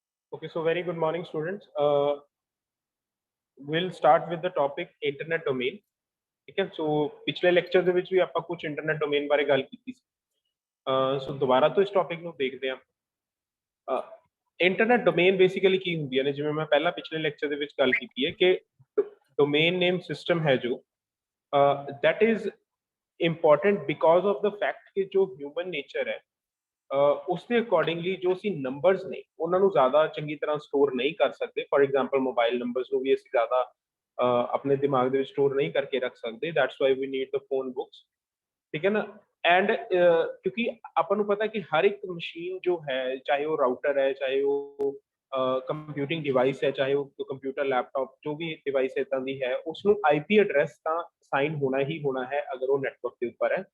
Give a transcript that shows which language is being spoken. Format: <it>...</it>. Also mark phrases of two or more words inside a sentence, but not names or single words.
<en>Okay, so very good morning, students. We'll start with the topic internet domain.</en> <pa>ਠੀਕ ਹੈ, so ਪਿਛਲੇ ਲੈਕਚਰ ਦੇ ਵਿੱਚ ਵੀ ਆਪਾਂ ਕੁਝ</pa> <en>internet domain</en> <pa>ਬਾਰੇ ਗੱਲ ਕੀਤੀ ਸੀ। ਸੋ ਦੁਬਾਰਾ ਤੋਂ ਇਸ ਟੌਪਿਕ ਨੂੰ ਦੇਖਦੇ ਹਾਂ।</pa> <en>internet domain</en> <pa>ਬੇਸਿਕਲੀ ਕੀ ਹੁੰਦੀਆਂ ਨੇ, ਜਿਵੇਂ ਮੈਂ ਪਹਿਲਾਂ ਪਿਛਲੇ ਲੈਕਚਰ ਦੇ ਵਿੱਚ ਗੱਲ ਕੀਤੀ ਹੈ ਕਿ</pa> <en>domain name system</en> <pa>ਹੈ ਜੋ</pa> <en>that is important because of the fact</en> <pa>ਕਿ ਜੋ</pa> <en>human nature</en> <pa>ਹੈ ਉਸ ਦੇ ਅਕੋਰਡਿੰਗਲੀ ਜੋ ਅਸੀਂ ਨੰਬਰਸ ਨੇ ਉਹਨਾਂ ਨੂੰ ਜ਼ਿਆਦਾ ਚੰਗੀ ਤਰ੍ਹਾਂ ਸਟੋਰ ਨਹੀਂ ਕਰ ਸਕਦੇ।</pa> <en>for example</en> <pa>ਮੋਬਾਈਲ ਨੰਬਰਸ ਨੂੰ ਵੀ ਅਸੀਂ ਜ਼ਿਆਦਾ ਆਪਣੇ ਦਿਮਾਗ ਦੇ ਵਿੱਚ ਸਟੋਰ ਨਹੀਂ ਕਰਕੇ ਰੱਖ ਸਕਦੇ।</pa> <en>that's why we need the phone books,</en> <pa>ਠੀਕ ਹੈ ਨਾ। ਐਂਡ ਕਿਉਂਕਿ ਆਪਾਂ ਨੂੰ ਪਤਾ ਕਿ ਹਰ ਇੱਕ ਮਸ਼ੀਨ ਜੋ ਹੈ, ਚਾਹੇ ਉਹ ਰਾਊਟਰ ਹੈ, ਚਾਹੇ ਉਹ</pa> <en>computing device</en> <pa>ਹੈ, ਚਾਹੇ ਉਹ</pa> <en>computer laptop,</en> <pa>ਜੋ ਵੀ ਡਿਵਾਈਸ ਇਦਾਂ ਦੀ ਹੈ, ਉਸ ਨੂੰ</pa> <en>IP address</en> <pa>ਤਾਂ ਸਾਈਨ ਹੋਣਾ ਹੀ ਹੋਣਾ ਹੈ ਅਗਰ ਉਹ ਨੈਟਵਰਕ ਦੇ ਉੱਪਰ ਹੈ।</pa>